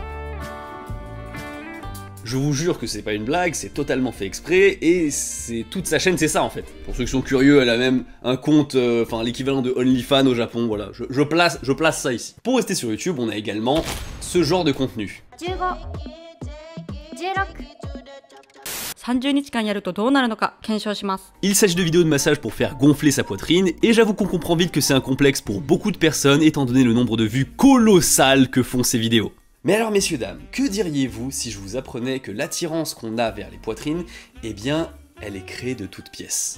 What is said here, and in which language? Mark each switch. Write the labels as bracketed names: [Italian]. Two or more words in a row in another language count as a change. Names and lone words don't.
[French] Je vous jure que c'est pas une blague, c'est totalement fait exprès, et c'est toute sa chaîne, c'est ça en fait. Pour ceux qui sont curieux, elle a même un compte, enfin l'équivalent de OnlyFans au Japon, voilà, je place ça ici. Pour rester sur YouTube, on a également ce genre de contenu. [Japanese] 30日間やるとどうなるのか検証します。 [French] Il s'agit de vidéos de massage pour faire gonfler sa poitrine, et j'avoue qu'on comprend vite que c'est un complexe pour beaucoup de personnes étant donné le nombre de vues colossales que font ces vidéos. Mais alors messieurs dames, que diriez-vous si je vous apprenais que l'attirance qu'on a vers les poitrines, eh bien, elle est créée de toutes pièces.